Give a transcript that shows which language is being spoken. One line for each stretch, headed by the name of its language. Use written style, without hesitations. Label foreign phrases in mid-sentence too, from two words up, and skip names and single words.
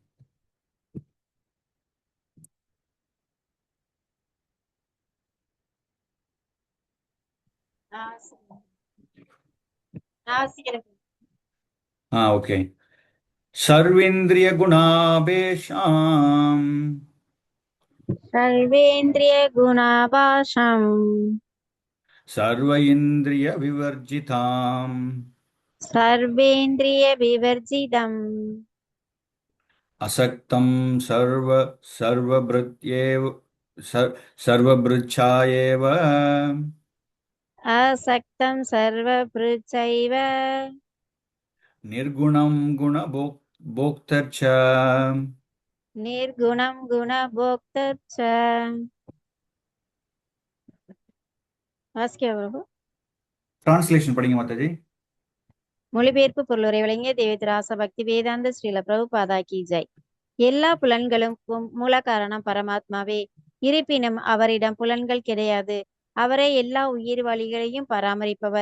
Tamil: ஓகே.
Sanskrit: सर्वेन्द्रिय गुणापेषाम् सर्वेन्द्रिय गुणाभासं सर्व इन्द्रिय विवर्जिताम् सर्वेन्द्रिय विवर्जितम् असक्तम् सर्वभृच्चायेव असक्तं सर्वभृचैव निर्गुणम् गुणभोक्तर्च्च निर्गुणं गुणभोक्ता च।
Tamil: வாசிக்க பிரபு. டிரான்ஸ்லேஷன் படிங்க மாதாஜி. மொழிபெயர்ப்பு பொருளுரை வழங்கிய தேவதிராச பக்தி வேதாந்த ஸ்ரீல பிரபுபாதா
Hindi: की जय.
Tamil: எல்லா புலன்களுக்கும் மூல காரணம் பரமாத்மாவே. இருப்பினும் அவரிடம் புலன்கள் கிடையாது. அவரே எல்லா உயிர் வழிகளையும் பராமரிப்பவர்.